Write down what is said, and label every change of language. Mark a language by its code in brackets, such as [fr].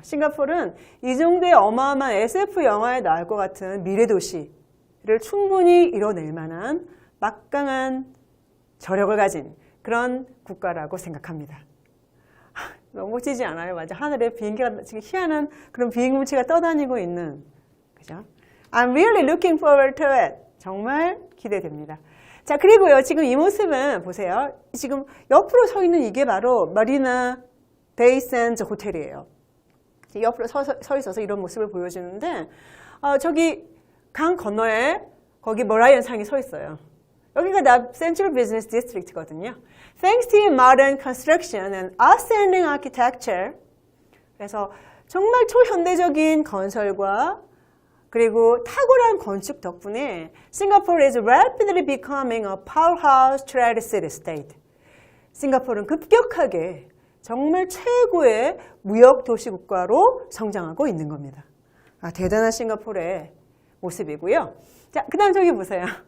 [ko] 싱가포르는 이 정도의 어마어마한 SF 영화에 나올 것 같은 미래 도시를 충분히 이뤄낼 만한 막강한 저력을 가진 그런 국가라고 생각합니다. 너무 멋지지 않아요? 맞아. 하늘에 비행기가 지금 희한한 그런 비행물체가 떠다니고 있는, 그죠? [en] I'm really looking forward to it. [ko] 정말 기대됩니다. 자, 그리고요, 지금 이 모습은 보세요. 지금 옆으로 서 있는 이게 바로 마리나 베이 샌즈 호텔이에요. 옆으로 서 있어서 이런 모습을 보여주는데, 저기 강 건너에 거기 머라이언 상이 서 있어요. 여기가 [en] Central Business District거든요. Thanks to modern construction and outstanding architecture. [ko] 그래서 정말 초현대적인 건설과 그리고 탁월한 건축 덕분에 [en] Singapore is rapidly becoming a powerhouse trade city-state. [ko] 싱가포르는 급격하게 정말 최고의 무역 도시 국가로 성장하고 있는 겁니다. 대단한 싱가포르의 모습이고요. 자, 그 다음 저기 보세요.